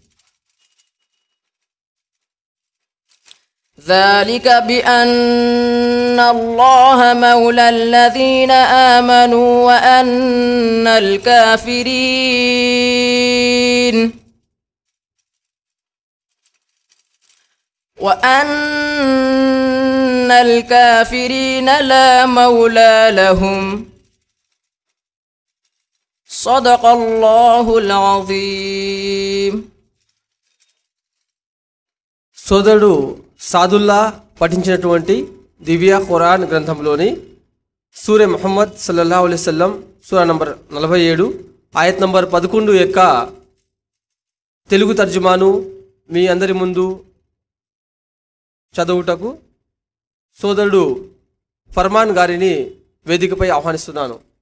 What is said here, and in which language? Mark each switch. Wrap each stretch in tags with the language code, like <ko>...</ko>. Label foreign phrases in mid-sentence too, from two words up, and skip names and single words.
<ar>ذلك بأن الله مولى الذين آمنوا وأن الكافرين لا مولى لهم. صدق الله العظيم.</ar> <te>సోదరుడు సాదుల్లా పఠించినటువంటి దివ్య ఖురాన్ గ్రంథంలోని సూరే ముహమ్మద్</te> <ar>صلى الله عليه وسلم</ar> <te>సూరా నంబర్ 47 ఆయత్ నంబర్ 11 యొక్క తెలుగు తర్జుమాను మీ అందరి ముందు చదువుటకు సోదరుడు ఫర్మాన్ గారిని వేదికపై ఆహ్వానిస్తున్నాను.</te>